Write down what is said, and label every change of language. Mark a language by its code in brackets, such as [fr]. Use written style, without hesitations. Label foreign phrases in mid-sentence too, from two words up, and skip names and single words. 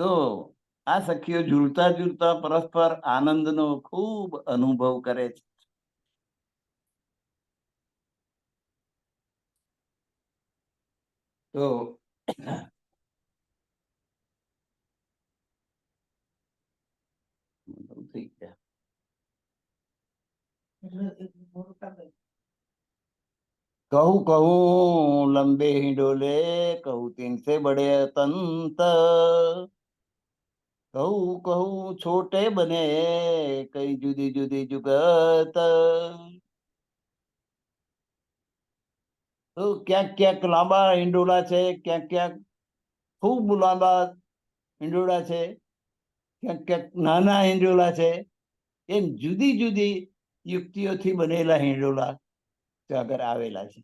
[gu] તો આ સખીઓ ઝૂલતા ઝૂલતા પરસ્પર આનંદનો ખૂબ અનુભવ કરે છે. તો થઈ ગયા. [bra] कहूँ कहूँ लंबे हिंडोले, कहूँ तीन से बड़े तंत, कहूँ कहूँ छोटे बने कई जुदी जुदी जुगत. [gu] તો ક્યાંક ક્યાંક લાંબા હિંડોળા છે, ક્યાંક ક્યાંક ખૂબ લાંબા હિંડોળા છે, ક્યાંક ક્યાંક નાના હિંડોળા છે. એમ જુદી જુદી યુક્તિઓથી બનેલા હિંડોળા ત્યાં આગળ આવેલા છે.